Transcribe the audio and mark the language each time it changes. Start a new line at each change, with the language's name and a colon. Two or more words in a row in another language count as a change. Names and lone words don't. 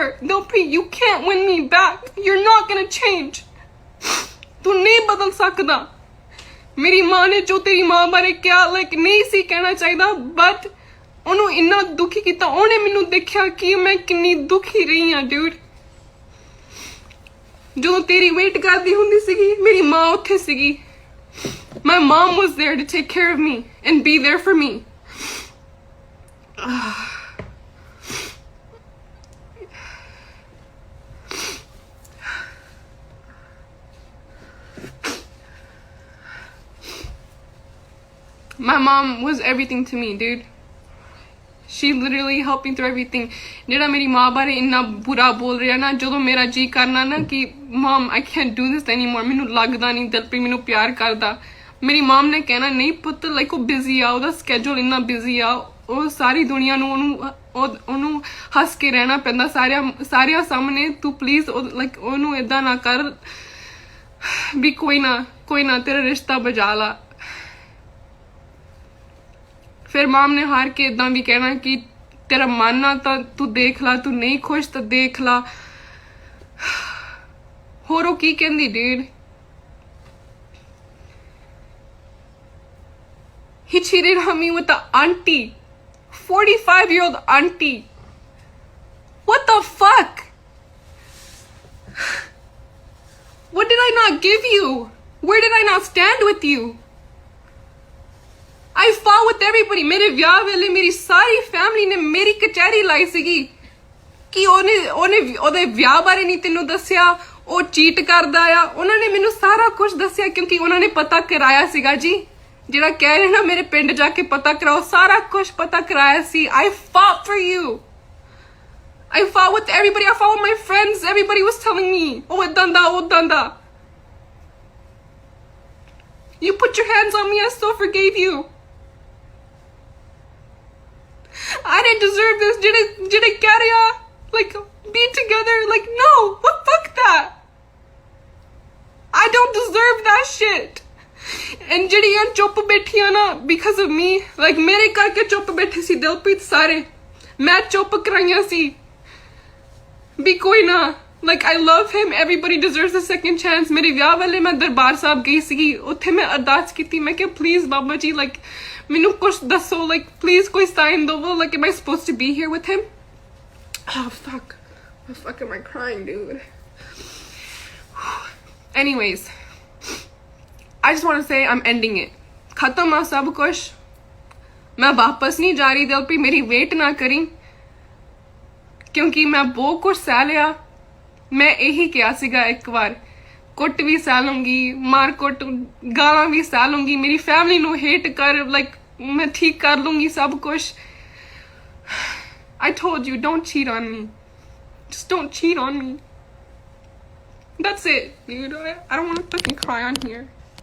English: Dilpreet, you can't win me back. You're not gonna change.
Punjabi: ਤੂੰ ਨਹੀਂ ਬਦਲ ਸਕਦਾ। ਮੇਰੀ ਮਾਂ ਨੇ ਜੋ ਤੇਰੀ ਮਾਂ ਬਾਰੇ ਕਿਹਾ ਨਹੀਂ ਸੀ ਕਹਿਣਾ ਚਾਹੀਦਾ, ਬਟ ਉਹਨੂੰ ਇੰਨਾ ਦੁਖੀ ਕੀਤਾ। ਉਹਨੇ ਮੈਨੂੰ ਦੇਖਿਆ ਕਿ ਮੈਂ ਕਿੰਨੀ ਦੁਖੀ ਰਹੀ ਹਾਂ ਡਿਊਡ। ਜਦੋਂ ਤੇਰੀ ਵੇਟ ਕਰਦੀ ਹੁੰਦੀ ਸੀਗੀ, ਮੇਰੀ ਮਾਂ ਉੱਥੇ ਸੀਗੀ।
English: My mom was there to take care of me and be there for me. My mom was everything to me, dude. She literally helped me through everything.
Punjabi: ਜਿਹੜਾ ਮੇਰੀ ਮਾਂ ਬਾਰੇ ਇੰਨਾ ਬੁਰਾ ਬੋਲ ਰਿਹਾ ਨਾ, ਜਦੋਂ ਮੇਰਾ ਜੀ ਕਰਨਾ ਨਾ ਕਿ
English: mom I can't do this anymore,
Punjabi: ਮੈਨੂੰ ਲੱਗਦਾ ਨਹੀਂ ਦਿਲਪ੍ਰੀਤ ਮੈਨੂੰ ਪਿਆਰ ਕਰਦਾ। ਮੇਰੀ mom ਨੇ ਕਹਿਣਾ ਨਹੀਂ ਪੁੱਤ, ਉਹ ਬਿਜ਼ੀ ਆ, ਉਹਦਾ ਸਕੇਜੂਲ ਇੰਨਾ ਬਿਜ਼ੀ ਆ, ਉਹ ਸਾਰੀ ਦੁਨੀਆ ਨੂੰ ਉਹਨੂੰ ਹੱਸ ਕੇ ਰਹਿਣਾ ਪੈਂਦਾ ਸਾਰਿਆਂ ਸਾਹਮਣੇ। ਤੂੰ ਪਲੀਜ਼ ਉਹਨੂੰ ਏਦਾਂ ਨਾ ਕਰ ਵੀ ਕੋਈ ਨਾ ਤੇਰਾ ਰਿਸ਼ਤਾ ਬਚਾ ਲਾ। ਫਿਰ ਮਾਮ ਨੇ ਹਾਰ ਕੇ ਇਦਾਂ ਵੀ ਕਹਿਣਾ ਕਿ ਤੇਰਾ ਮਨ ਆ ਤਾਂ ਤੂੰ ਦੇਖ ਲਾ, ਤੂੰ ਨਹੀਂ ਖੁਸ਼ ਤਾਂ ਦੇਖ ਲਾ। ਹੋਰ ਉਹ ਕੀ ਕਹਿੰਦੀ ਡੂਡ?
English: He cheated on me with the auntie, 45-year-old auntie. What the fuck? What did I not give you? Where did I not stand with you? I fought with everybody.
Punjabi: मेरे ਵਿਆਹ ਵੇਲੇ ਮੇਰੀ ਸਾਰੀ ਫੈਮਿਲੀ ਨੇ ਮੇਰੀ ਕਚਹਿਰੀ ਲਾਈ ਸੀਗੀ ਕਿ ਉਹਦੇ ਵਿਆਹ ਬਾਰੇ ਨਹੀਂ ਤੈਨੂੰ ਦੱਸਿਆ, ਉਹ ਚੀਟ ਕਰਦਾ ਆ। ਉਹਨਾਂ ਨੇ ਮੈਨੂੰ ਸਾਰਾ ਕੁਝ ਦੱਸਿਆ ਕਿਉਂਕਿ ਉਹਨਾਂ ਨੇ ਪਤਾ ਕਰਾਇਆ ਸੀਗਾ ਜੀ। ਜਿਹੜਾ ਕਹਿ ਰਹੇ ਨਾ ਮੇਰੇ ਪਿੰਡ ਜਾ ਕੇ ਪਤਾ ਕਰਾਓ, ਸਾਰਾ ਕੁਝ ਪਤਾ ਕਰਾਇਆ ਸੀ।
English: I fought for you. I fought with everybody. I fought with my friends. Everybody was telling me, oh,
Punjabi: ਏਦਾਂ ਦਾ ਓਦਾਂ ਦਾ।
English: You put your hands on me. I still forgave you. I didn't deserve this.
Punjabi: ਜਿਹੜੇ ਕਹਿ ਰਿਹਾ
English: be together, no, what fuck that? I don't deserve that shit.
Punjabi: And ਜਿਹੜੀਆਂ ਚੁੱਪ ਬੈਠੀਆਂ ਨਾ
English: because of me,
Punjabi: ਮੇਰੇ ਕਰਕੇ ਚੁੱਪ ਬੈਠੇ ਸੀ ਦਿਲਪ੍ਰੀਤ ਸਾਰੇ, ਮੈਂ ਚੁੱਪ ਕਰਾਈਆਂ ਸੀ ਵੀ ਕੋਈ ਨਾ,
English: I love him, everybody deserves a second chance.
Punjabi: ਮੇਰੇ ਵਿਆਹ ਵੇਲੇ ਮੈਂ ਦਰਬਾਰ ਸਾਹਿਬ ਗਈ ਸੀਗੀ, ਉੱਥੇ ਮੈਂ ਅਰਦਾਸ ਕੀਤੀ। ਮੈਂ ਕਿਹਾ ਪਲੀਜ਼ ਬਾਬਾ ਜੀ ਮੈਨੂੰ ਕੁਛ ਦੱਸੋ, ਪਲੀਜ਼ ਕੋਈ ਸਾਈਨ ਦਵੋ,
English: am I supposed to be here with him? Oh fuck, what the fuck am I crying, dude? Anyways, I just want to say I'm ending it.
Punjabi: ਖਤਮ ਆ ਸਭ ਕੁਛ, ਮੈਂ ਵਾਪਸ ਨਹੀਂ ਜਾ ਰਹੀ ਦਿਲਪ੍ਰੀਤ, ਮੇਰੀ ਵੇਟ ਨਾ ਕਰੀ ਕਿਉਂਕਿ ਮੈਂ ਬਹੁਤ ਕੁਛ ਸਹਿ ਲਿਆ। ਮੈਂ ਇਹੀ ਕਿਹਾ ਸੀਗਾ ਇੱਕ ਵਾਰ, ਕੁੱਟ ਵੀ ਸਹਿ ਲੂੰਗੀ, ਮਾਰ ਕੁੱਟ ਗਾਲਾਂ ਵੀ ਸਹਿ ਲੂੰਗੀ, ਮੇਰੀ ਫੈਮਿਲੀ ਨੂੰ ਹੇਟ ਕਰ ਮੈਂ ਠੀਕ ਕਰ ਲੂੰਗੀ ਸਭ ਕੁਛ।
English: I told you, don't cheat on me. Just don't cheat on me. That's it, dude. I don't want to fucking cry on here.